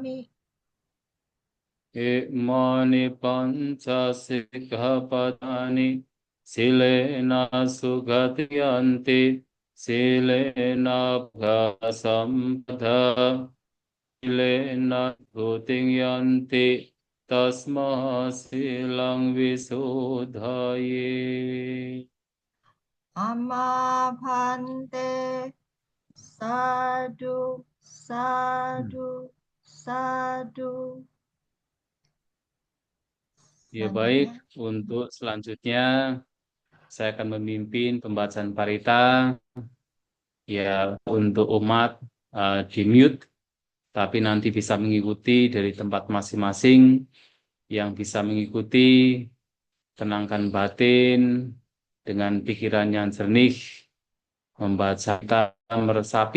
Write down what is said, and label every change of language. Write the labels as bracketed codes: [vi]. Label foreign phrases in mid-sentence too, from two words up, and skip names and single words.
[pi] อิมานิปัญจสิกขาปทานิสิเลนะสุขติยันติสิเลนะภะสัมปทาสิเลนะทุติยันติตัสมาสิลังวิสุทธาย อามาพันเตสาธุสาธุสาธุ [id] Ya baik, selanjutnya. untuk selanjutnya saya akan memimpin pembacaan parita. Ya, untuk umat di mute, tapi nanti bisa mengikuti dari tempat masing-masing. Yang bisa mengikuti, tenangkan batin dengan pikiran yang jernih, membaca, kita meresapi